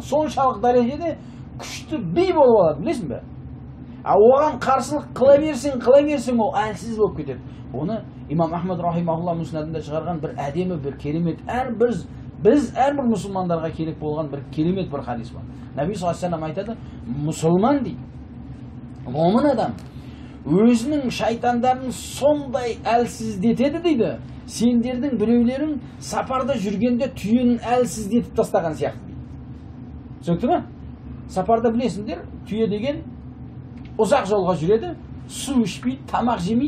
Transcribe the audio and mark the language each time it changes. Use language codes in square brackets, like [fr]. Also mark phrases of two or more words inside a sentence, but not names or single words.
[kk] Соншалық дәрежеде күшті би болып алады, білесің бе? Оған қарсылық қыла берсең, ол әлсіз болып кетеді. Оны имам Ахмад рахимахулла мұснадында шығарған бір әдемі, бір керемет, біз әрбір мұсылмандарға керек болған бір керемет бір хадис бар. Наби [ar] صلى الله عليه وسلم [kk] айтады, мұсылман дейді, момын адам өзінің шайтандарын сондай әлсіздетеді дейді, сендердің біреулерің сапарда жүргенде түйенің әлсіздетіп тастаған сияқты дейді. Түсінікті ме? Сапарда білесіңдер, түйе деген ұзақ жолға жүреді, су ішпейді, тамақ жемейді.